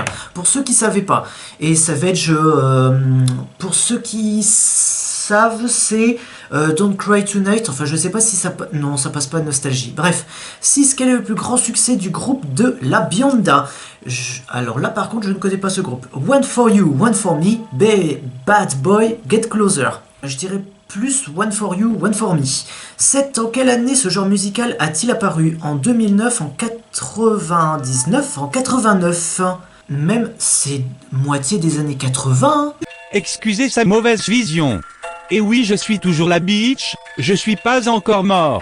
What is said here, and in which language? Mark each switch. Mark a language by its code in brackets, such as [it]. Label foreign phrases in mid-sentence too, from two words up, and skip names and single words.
[fr] Pour ceux qui ne savaient pas. Et Savage, pour ceux qui savent, c'est Don't Cry Tonight. Enfin, je sais pas si ça... Non, ça passe pas de Nostalgie. Bref. 6. Quel est le plus grand succès du groupe de La Bionda? Alors là, par contre, je ne connais pas ce groupe. One for You, One for Me, Bad Boy, Get Closer. Je dirais plus One for You, One for Me. 7. En quelle année ce genre musical a-t-il apparu? En 2009, en 99, en 89. Même c'est moitié des années 80. Excusez sa mauvaise vision. Et oui, je suis toujours la bitch, je suis pas encore mort.